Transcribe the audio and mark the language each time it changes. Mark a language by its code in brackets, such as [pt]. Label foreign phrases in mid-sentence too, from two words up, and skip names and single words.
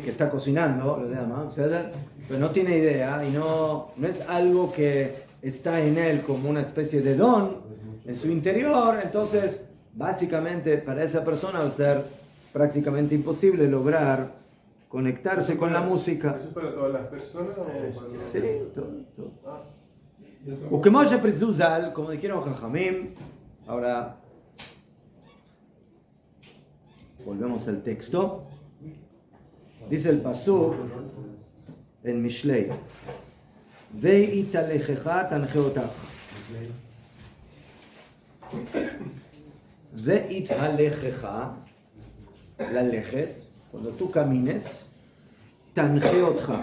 [es] Que está cocinando, lo llama, pero no tiene idea y no es algo que está en él como una especie de don en su interior, entonces básicamente para esa persona va a ser prácticamente imposible lograr conectarse con la música. ¿Eso es para todas las personas o para Sí, todo. Ah, [he] וכמו שפריסו ז"ל, [es] como dijeron Jajamim, ahora volvemos al texto, dice el pasuk en Mishlei, [he] בהתהלכך תנחה אותך. בהתהלכך, ללכת, [es] cuando tú camines, tanjeotcha.